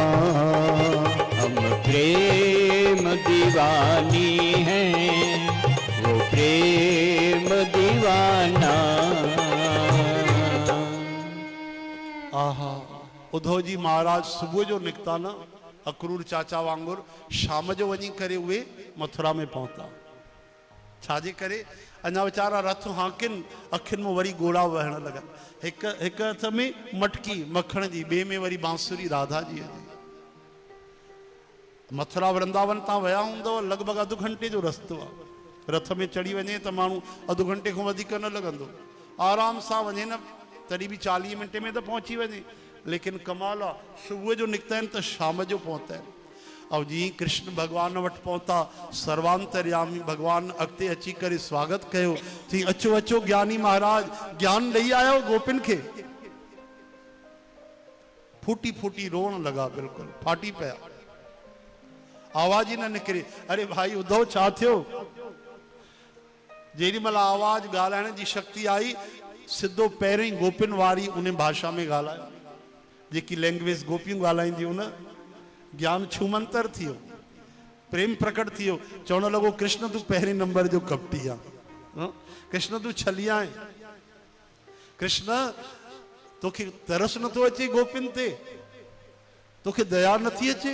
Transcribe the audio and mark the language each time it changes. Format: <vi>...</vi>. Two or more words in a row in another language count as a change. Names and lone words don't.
<hi>हम प्रेम दीवानी हैं, वो प्रेम दीवाना।</hi> <sd>आहा उद्धव जी महाराज सुबह जो निकता न अक्रूर चाचा वांगुर, शाम जो वही करे उहे मथुरा में पहुंचा। छाजे करे अञा वीचारा रथ हाकिन, अखियुनि में वरी गोड़ा वहण लगा। हिक हथ में मटकी मखण जी, ॿिए में वरी बांसुरी राधा जी जी। मथुरा वृंदावन तां विया हूंदव, लॻभॻि अधु घंटे जो रस्तो आहे। रथ में चढ़ी वञे त माण्हू अधु घंटे खां वधीक न लॻंदो, आराम सां वञे न तॾहिं बि 40 मिंट में त पहुची वञे। लेकिन कमाल आहे सुबुह जो निकिता आहिनि त शाम जो पहुता आहिनि। ऐं जीअं कृष्ण भॻवान वटि पहुता सर्वांतर्यामी भॻवान अॻिते अची करे स्वागत कयो चई अचो अचो ज्ञानी महाराज ज्ञान ॾेई आयो गोपिन खे। फूटी फूटी रोअण लॻा बिल्कुलु फाटी पिया आवाज़ ई न निकिरे। अरे भाई उद्धव छा थियो? जेॾी महिल आवाज़ ॻाल्हाइण जी शक्ति आई सिधो पहिरीं गोपिन वारी उन भाषा में ॻाल्हायो जेकी लैंग्वेज गोपियूं ॻाल्हाईंदियूं न। ज्ञान छूमंतर थियो प्रेम प्रकट थियो चवण लॻो कृष्ण तूं पहिरें नंबर जो कपटी आहे कृष्ण तूं छलिया आहे कृष्ण तोखे तरस नथो अचे गोपिन ते तोखे दया नथी अचे।</sd>